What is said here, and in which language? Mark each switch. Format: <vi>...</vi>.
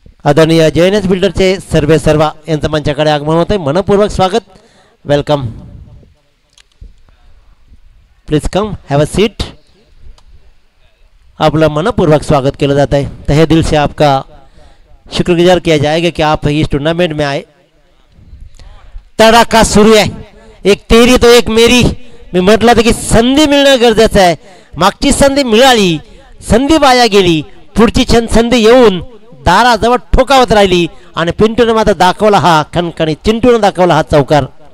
<mr>आदरणीय JNS बिल्डरचे सर्वे सर्वा यांचं मंचाकडे आगमन होत आहे. मनपूर्वक स्वागत. Welcome.</mr> <en>Please come have a seat.</en> <mr>आपलं मनपूर्वक स्वागत केलं</mr> <hi>जाता है. तहे दिल से आपका शुक्रगुजार किया जाएगा कि आप इस टूर्नामेंट में आए.</hi> <mr>तडाखा सुरू आहे.</mr> <hi>एक तेरी तो एक मेरी.</hi> <mr>मी म्हटलं होतं की संधी मिळणं गरजेचं आहे. मागची संधी मिळाली, संधी वाया गेली, पुढची संधी येऊन दाराजवळ ठोकावत राहिली आणि पिंटूने मात्र दाखवला हा खणखणी, चिंटूने दाखवला हा चौकार.</mr>